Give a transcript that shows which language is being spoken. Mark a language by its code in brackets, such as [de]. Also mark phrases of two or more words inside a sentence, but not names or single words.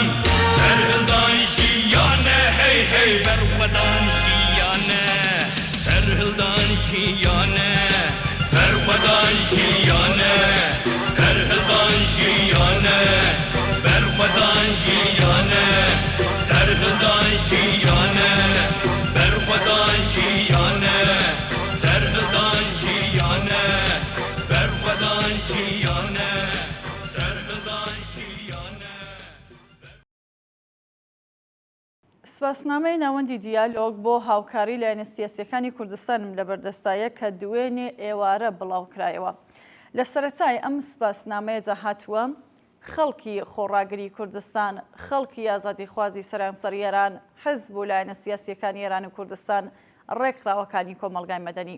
[ku] سرهلدان جیانه هی هی برخدان جیانه سرهلدان جیانه برخدان جیانه سرهلدان جیانه برخدان جیانه سرهلدان جیانه برخدان جیانه سرهلدان جیانه برخدان جیانه سرهلدان جیانه. [ckb] سپاسنامەی ناوەندی دیالۆگ بۆ هاوکاری لایەنە سیاسیەکانی کوردستانم لە بەردەستایە کە دوێنێ ئێوارە بڵاوکرایەوە. لە سەرەتای ئەم سپاسنامەیەدا هاتووە خەڵکی خۆڕاگری کوردستان، خەڵکی ئازادیخوازی سەرانسەر ئێران، حزب و لایەنە سیاسیەکانی ئێران و کوردستان ڕێکخراوەکانی کۆمەلگای مەدەنی.